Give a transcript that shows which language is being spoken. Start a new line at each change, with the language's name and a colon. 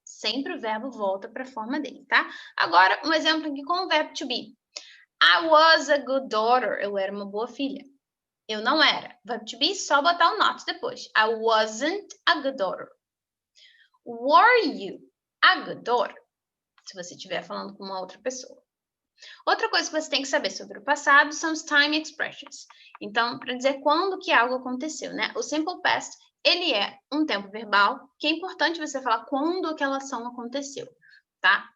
Portuguese: Sempre o verbo volta para a forma dele, tá? Agora, um exemplo aqui com o verbo to be.
English: I was a good daughter.
Portuguese: Eu era uma boa filha. Eu não era. Verbo to be, só botar o not depois.
English: I wasn't a good daughter. Were you a good daughter?
Portuguese: Se você estiver falando com uma outra pessoa. Outra coisa que você tem que saber sobre o passado são os time expressions. Então, para dizer quando que algo aconteceu, né? O simple past, ele é um tempo verbal, que é importante você falar quando aquela ação aconteceu, tá?